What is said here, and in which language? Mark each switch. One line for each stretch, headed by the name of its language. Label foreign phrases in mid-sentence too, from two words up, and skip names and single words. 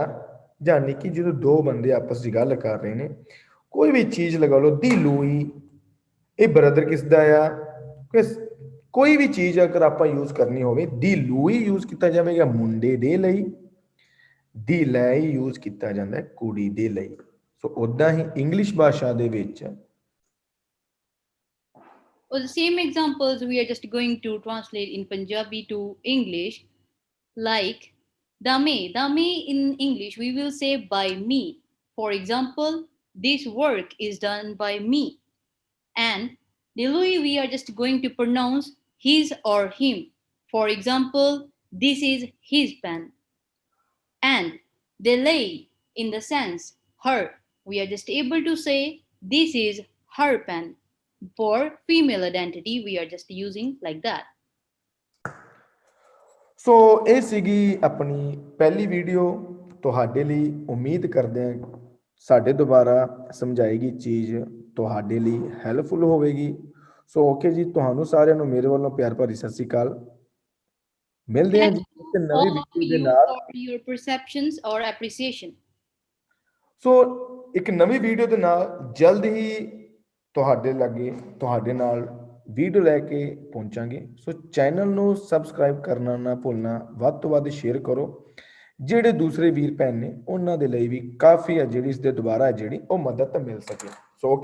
Punjabi: ਯਾਨੀ ਕਿ ਜਦੋਂ ਦੋ ਬੰਦੇ ਆਪਸ ਦੀ ਗੱਲ ਕਰ ਰਹੇ ਨੇ, ਕੋਈ ਵੀ ਚੀਜ਼ ਲਗਾ ਲਓ, ਦੀ ਲੂਈ, ਇਹ ਬ੍ਰਦਰ ਕਿਸ ਦਾ ਆ, ਕੋਈ ਵੀ ਚੀਜ਼ ਅਗਰ ਆਪਾਂ ਯੂਜ਼ ਕਰਨੀ ਹੋਵੇ, ਦੀ ਲੂਈ ਯੂਜ਼ ਕੀਤਾ ਜਾਵੇਗਾ ਮੁੰਡੇ ਦੇ ਲਈ, ਦੀ ਲੈ ਯੂਜ਼ ਕੀਤਾ ਜਾਂਦਾ ਹੈ ਕੁੜੀ ਦੇ ਲਈ। ਸੋ ਉਦਾਂ ਹੀ ਇੰਗਲਿਸ਼ ਭਾਸ਼ਾ ਦੇ ਵਿੱਚ
English: Or the same examples we are just going to translate in Punjabi to English, like dame. Dame in English we will say by me. For example, this work is done by me. And Dilui we are just going to pronounce his or him. For example, this is his pen. And delay in the sense her, we are just able to say this is her pen. For female identity we are just using like that.
Punjabi: ਸੋ ਇਹ ਸੀਗੀ ਆਪਣੀ ਪਹਿਲੀ ਵੀਡੀਓ ਤੁਹਾਡੇ ਲਈ। ਉਮੀਦ ਕਰਦੇ ਹਾਂ ਸਾਡੇ ਦੁਆਰਾ ਸਮਝਾਈ ਗਈ ਚੀਜ਼ ਤੁਹਾਡੇ ਲਈ ਹੈਲਪਫੁਲ ਹੋਵੇਗੀ।
English: so okay
Punjabi: ਜੀ, ਤੁਹਾਨੂੰ ਸਾਰਿਆਂ ਨੂੰ ਮੇਰੇ ਵੱਲੋਂ ਪਿਆਰ ਭਰੀ ਸਤਿ ਸ਼੍ਰੀ ਅਕਾਲ। ਮਿਲਦੇ ਹਾਂ ਜੀ ਇੱਕ ਨਵੀਂ ਵੀਡੀਓ ਦੇ ਨਾਲ।
English: For your perceptions or appreciation.
Punjabi: ਸੋ ਇੱਕ ਨਵੀਂ ਵੀਡੀਓ ਦੇ ਨਾਲ ਜਲਦ ਹੀ ਤੁਹਾਡੇ ਲਾਗੇ ਤੁਹਾਡੇ ਨਾਲ ਵੀਡੀਓ ਲੈ ਕੇ ਪਹੁੰਚਾਂਗੇ। ਸੋ ਚੈਨਲ ਨੂੰ ਸਬਸਕ੍ਰਾਈਬ ਕਰਨਾ ਨਾ ਭੁੱਲਣਾ, ਵੱਧ ਤੋਂ ਵੱਧ ਸ਼ੇਅਰ ਕਰੋ। ਜਿਹੜੇ ਦੂਸਰੇ ਵੀਰ ਭੈਣ ਨੇ ਉਹਨਾਂ ਦੇ ਲਈ ਵੀ ਕਾਫੀ ਹੈ ਜਿਹੜੀ ਇਸ ਦੇ ਦੁਬਾਰਾ ਜਿਹੜੀ ਉਹ ਮਦਦ ਮਿਲ ਸਕੇ।